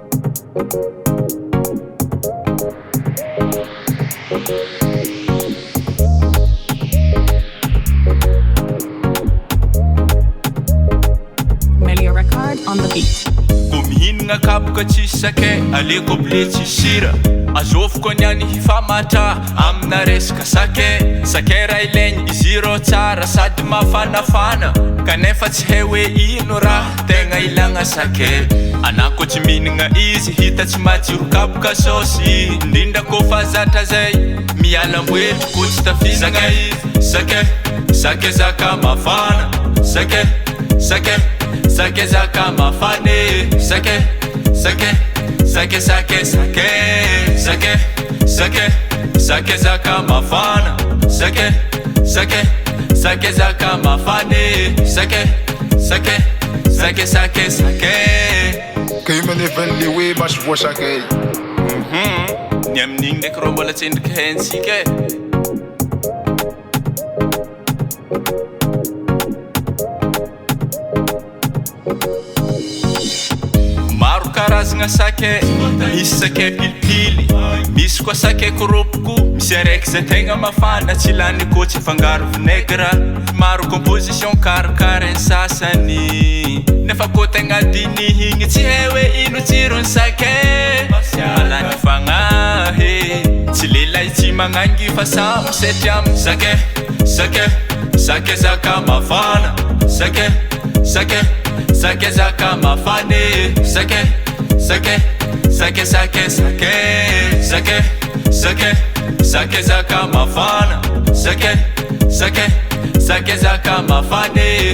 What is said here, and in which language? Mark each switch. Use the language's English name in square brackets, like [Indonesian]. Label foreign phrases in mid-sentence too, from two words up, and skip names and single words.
[English] MELIOT record on the beat. [Malagasy] Kumihinagna kapoka tsisy sakay, aleko blé tsisy sira. Azoviko niany hifamatra amina resaka sakay. Sakay raha ilaigny izy rô tsara sady mafanafana, kanefa tsy hay hoe ino raha tegna ilagna sakay. Anako tsy mihinagna izy hita tsy matsiro kapoka saosy, indrindra kofa zatra zay miala mboetry ko tsy tafihinagna izy. Sakay, sakay zaka mafana. Sakay, sakay, sakay zaka mafane. Sakay, sakay, sakay, sakay, sakay. Sakay, sakay, sakay zaka mafana. Sakay, sakay, sakay zaka mafane. Sakay, sakay, sakay, sakay, sakay. Kayo manefan liwi mas voa sakay. Ny amin'igny ndraiky rô mbola tsy endriky haintsika e. Maro karazagna sakay, misy sakay pilipily, misy koa sakay koropoko. Misy araiky zay tegna mafana, tsy lany koa tsy afangaro vinaigre. Maro composition karakarainy sasany, nefa koa tegna dinihigny tsy hay hoe ino tsirony sakay. Malany fagnahy, tsy lelay tsy magnangy fa samy sety amin'ny sakay. Sakay, sakay zaka mafana. Sakay, sakay, sakay zaka mafane. Sakay, sakay, sakay, sakay, sakay. Sakay, sakay, sakay zaka mafana. Sakay, sakay, sakay zaka mafane.